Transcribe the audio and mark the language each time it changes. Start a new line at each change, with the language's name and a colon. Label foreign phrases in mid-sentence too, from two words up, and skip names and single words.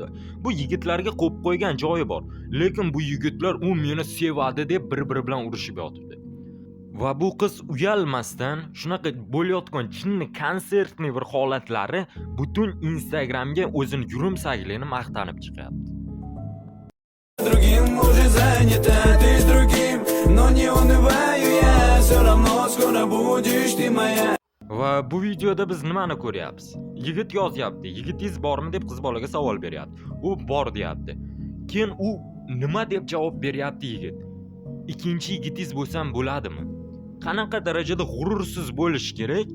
Uzbek: Bu yigitlarga qo'yib qo'ygan joyi bor. Lekin bu yigitlar u meni sevadi deb bir-biri bilan urushib yotibdi. Va bu qiz uyalmasdan shunaqa bo'layotgan jinni konsertni bir holatlari butun Instagramga o'zini yurumsakligini maqtanib chiqyapti.
Russian: Другим уже занята, ты с другим, но не унываю я, все равно скоро будешь ты моя.
Uzbek: Va bu videoda biz nimani ko'ryapmiz? Yigit yozyapti. Yigitingiz bormi deb qiz bolaga savol beryapti. U bor deyapti. Keyin u nima deb javob beryapti yigit? Ikkinchi yigitingiz bo'lsam bo'ladimi? Qanaqa darajada g'urursiz bo'lish kerak?